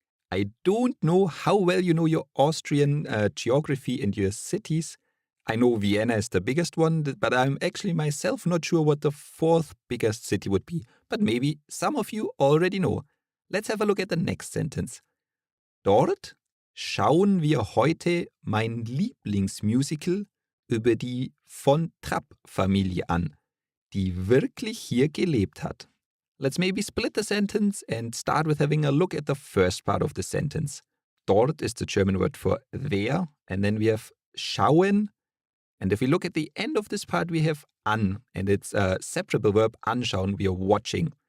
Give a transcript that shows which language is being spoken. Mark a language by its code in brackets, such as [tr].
[en] I don't know how well you know your Austrian geography and your cities. I know Vienna is the biggest one, but I'm actually myself not sure what the fourth biggest city would be. But maybe some of you already know. Let's have a look at the next sentence. [de] Dort schauen wir heute mein Lieblingsmusical über die von Trapp-Familie an, die wirklich hier gelebt hat. [en] Let's maybe split the sentence and start with having a look at the first part of the sentence. Dort is the German word for there, and then we have schauen. And if we look at the end of this part, we have an, and it's a separable verb, anschauen, we are watching.